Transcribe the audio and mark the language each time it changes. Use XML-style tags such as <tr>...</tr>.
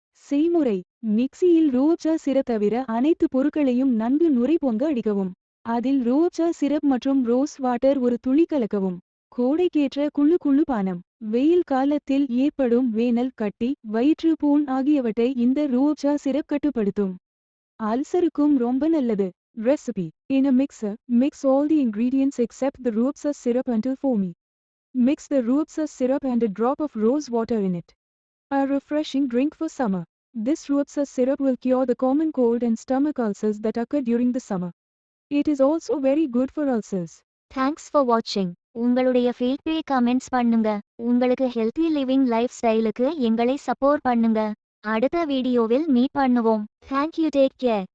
<ta>செய்முறை: மிக்சியில் ரூஅப்சா சிரப் தவிர அனைத்து பொருட்களையும் நன்கு நுரை பொங்க அடிக்கவும். அதில் ரூஅப்சா சிரப் மற்றும் ரோஸ் வாட்டர் 1 துளி கலக்கவும். கோடைக்கேற்ற குளு குளு பானம். வெயில் காலத்தில் ஏற்படும் வேனல், கட்டி, வயிற்று புண் ஆகியவற்றை இந்த ரூஅப்சா சிரப் கட்டுப்படுத்தும். அல்சருக்கும் ரொம்ப நல்லது.</ta> <en>Recipe: in a mixer, mix all the ingredients except the Ruabsa syrup until foamy. Mix the Ruabsa syrup and a drop of rose water in it. A refreshing drink for summer. This Ruabsa syrup will cure the common cold and stomach ulcers that occur during the summer. It is also very good for ulcers. Thanks for வாட்சிங். உங்களுடைய feedback comments பண்ணுங்க. உங்களுக்கு healthy living life ஸ்டைலுக்கு எங்களை support பண்ணுங்க. அடுத்த வீடியோவில் meet பண்ணுவோம். Thank you, take care.</en>